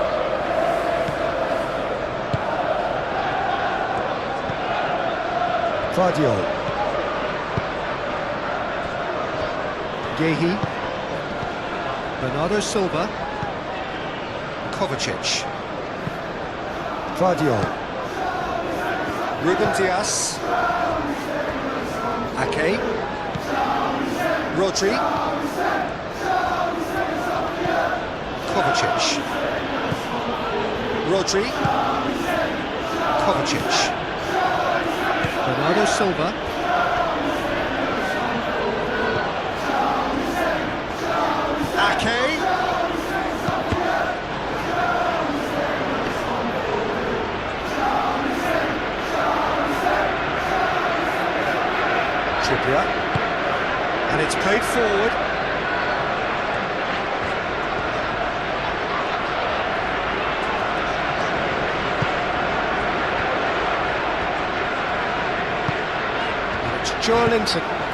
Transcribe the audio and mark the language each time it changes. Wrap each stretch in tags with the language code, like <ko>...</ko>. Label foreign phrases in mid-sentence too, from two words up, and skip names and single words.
<en>Guardiol. Yehi. Bernardo Silva. Kovacic. Guardiol. Ruben Dias. Ake. Rodri. Kovacic. Rodri. Kovacic. Bernardo Silva. Ake. Trippier. And it's played forward. Linton.</en>